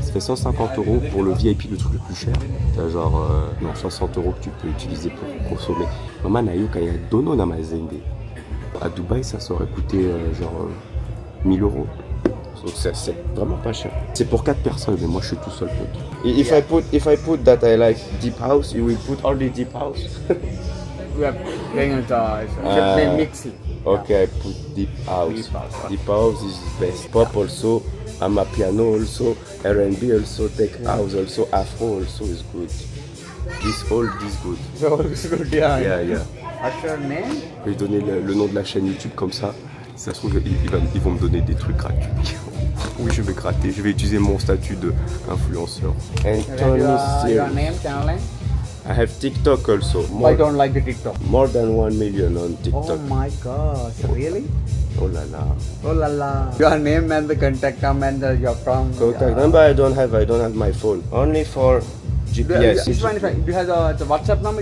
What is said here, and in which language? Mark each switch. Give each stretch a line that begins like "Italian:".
French: Ça fait 150 € pour le VIP, le truc le plus cher. T'as genre, non, 60 € que tu peux utiliser pour consommer. Maman, Nayo, quand il y a Dono dans ma zende. À Dubaï, ça aurait coûté genre 1000 €. Donc c'est vraiment pas cher. C'est pour 4 personnes, mais moi je suis tout seul.
English: If I put that I like deep house, you will put only deep house. We are playing on the mixing. Okay, I put deep house. Deep house is best. Pop also, amapiano also, R&B also, tech house also, afro also is good. This good. So it's good, yeah. Yeah. What's your name?
French: Je vais donner le nom de la chaîne YouTube comme ça. Si ça se trouve, ils vont me donner des trucs gratuits. Oui, je vais gratter. Je vais utiliser mon statut d'influenceur.
English: Your name, channel name? I have TikTok also. I don't like the TikTok. More than 1 million on TikTok. Oh my god, really? Oh la la. Oh la la. Your name and the contact number and you're from. Contact number I don't have my phone. Only for GPS. It's fine. Do you have the WhatsApp number?